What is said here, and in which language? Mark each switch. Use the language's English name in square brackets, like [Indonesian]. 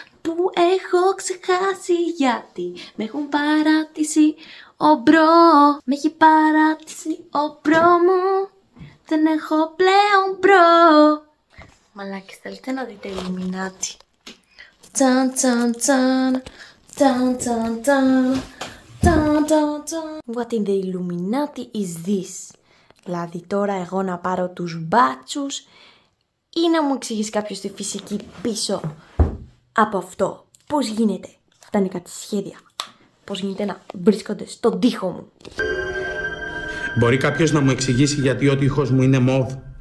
[Greek] που έχω ξεχάσει, γιατί με έχουν παράτηση ο μπρο. Με έχει παράτηση ο μπρο μου, δεν έχω πλέον μπρο. Μαλάκες, θέλετε να δείτε Illuminati? Ταν ταν ταν, ταν ταν ταν, ταν ταν ταν. [English] What in the Illuminati is this? [Greek] Δηλαδή τώρα εγώ να πάρω τους μπάτσους ή να μου εξηγήσει κάποιος τη φυσική πίσω από αυτό? Πώς γίνεται τα νοικατισχέδια? Πώς γίνεται να βρίσκονται στον τοίχο μου? Μπορεί κάποιος να μου εξηγήσει γιατί ο τοίχος μου είναι μοβ?